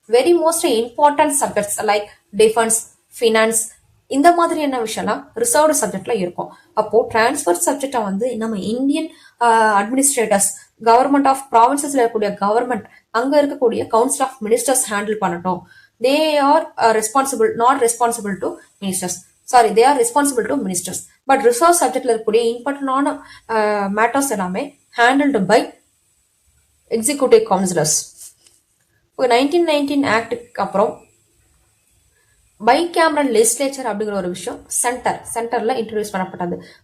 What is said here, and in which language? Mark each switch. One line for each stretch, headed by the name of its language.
English: very most important subjects like defence, finance,
Tamil: இந்த மாதிரியான விஷயம்லாம் ரிசர்வ்டு சப்ஜெக்ட்ல இருக்கும். அப்போ டிரான்ஸ்போர்ட் சப்ஜெக்டை வந்து நம்ம இந்தியன் அட்மினிஸ்ட்ரேட்டர்ஸ், கவர்மெண்ட் ஆஃப் ப்ராவின்சஸ்ல இருக்கக்கூடிய கவர்மெண்ட், அங்க இருக்கக்கூடிய கவுன்சில் ஆஃப் மினிஸ்டர்ஸ் ஹேண்டில் பண்ணட்டும்.
English: They are not responsible to ministers. Sorry, they are responsible to ministers.
Tamil: But resource subjectல இருக்கக்கூடிய இம்பார்ட்டன்டான மேட்டர்ஸ் எல்லாமே ஹேண்டில்டு பை எக்ஸிகியூட்டிவ் கவுன்சிலர்ஸ். 1919 ஆக்டுக்கு அப்புறம் பைகேமரல் லெஜிஸ்லேச்சர் அப்படிங்கிற ஒரு விஷயம் சென்டர்ல இன்ட்ரோடியூஸ் பண்ணப்பட்டது.